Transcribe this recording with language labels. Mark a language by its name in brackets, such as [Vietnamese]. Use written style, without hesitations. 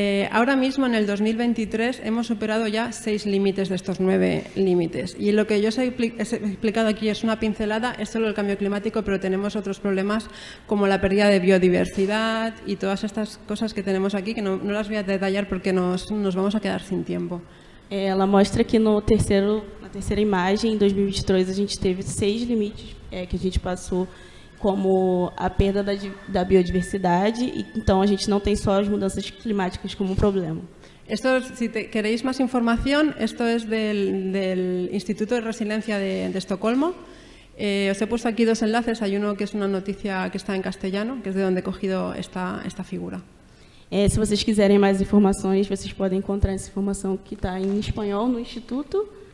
[Spanish] Ahora mismo, en el 2023, hemos superado ya 6 límites de estos 9 límites. Y lo que yo os he explicado aquí es una pincelada, es solo el cambio climático, pero tenemos otros problemas como la pérdida de biodiversidad y todas estas cosas que tenemos aquí, que no las voy a detallar porque nos vamos a quedar sin tiempo. [Portuguese] Ela mostra que na terceira imagem, em 2023, a gente teve 6 limites que a gente passou, como a perda da biodiversidade, e então a gente não tem só as mudanças climáticas como um problema. [Spanish] Esto, si queréis más información, esto es del Instituto de Resiliencia de Estocolmo. Os he puesto aquí 2 enlaces, hay uno que es una noticia que está en castellano, que es de donde he cogido esta figura. [Portuguese] Se vocês quiserem mais informações, vocês podem encontrar essa informação que está em espanhol no Instituto